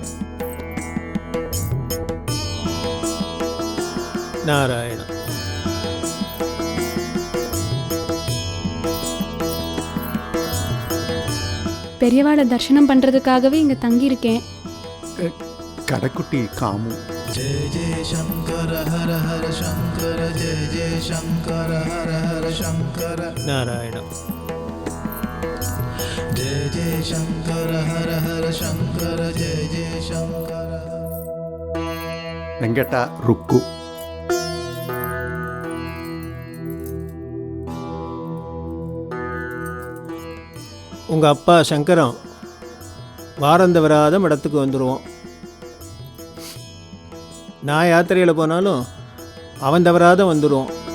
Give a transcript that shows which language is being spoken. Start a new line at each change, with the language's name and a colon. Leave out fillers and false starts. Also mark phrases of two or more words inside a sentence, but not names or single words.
Tamil: நாராயணா. பெரியவாளை தரிசனம் பண்ணுறதுக்காகவே இங்கே தங்கியிருக்கேன். கடைக்குட்டி காமு.
Sanskrit: जय जय शंकर हर हर शंकर जय जय शंकर हर हर शंकर
Tamil: நாராயணா.
Sanskrit: जय जय शंकर हर हर शंकर जय जय शंकर
Tamil: வெங்கடா ருக்கு. உங்க அப்பா சங்கரம் வாரந்தவராத மடத்துக்கு வந்துடுவோம். நான் யாத்திரையில் போனாலும் அவன் தவறாத வந்துடுவோம்.